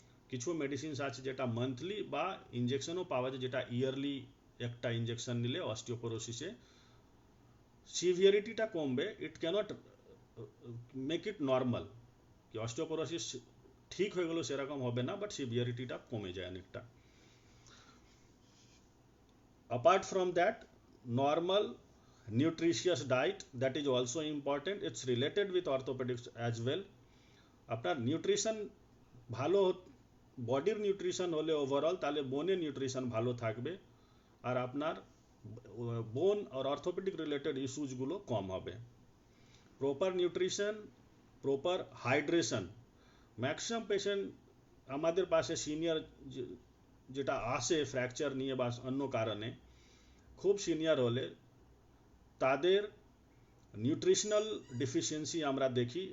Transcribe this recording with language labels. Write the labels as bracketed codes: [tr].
[bn] কিছু মেডিসিনস আছে যেটা মান্থলি বা ইঞ্জেকশনও পাওয়া যায়, যেটা ইয়ারলি একটা ইঞ্জেকশন নিলে অস্টিওপোরোসিসে সিভিয়ারিটিটা কমবে। [en] it can't make it normal, [bn] কি অস্টিওপোরোসিস ঠিক হয়ে গেলো সেরকম হবে না, বাট সিভিয়ারিটিটা কমে যায় অনেকটা। [en] apart from that, normal nutritious diet, that is also important. It's related with orthopedics as well. [bn] আপনার নিউট্রিশন ভালো, বডির নিউট্রিশন হলে ওভারঅল, তাহলে বোনের নিউট্রিশন ভালো থাকবে, আর আপনার বোন আর অর্থোপেডিক রিলেটেড ইস্যুসগুলো কম হবে। Proper nutrition, proper hydration. Maximum patient আমাদের পাশে সিনিয়র যেটা আসে ফ্র্যাকচার নিয়ে বা অন্য কারণে, খুব সিনিয়র হলে তাদের নিউট্রিশনাল ডিফিসিয়েন্সি আমরা দেখি।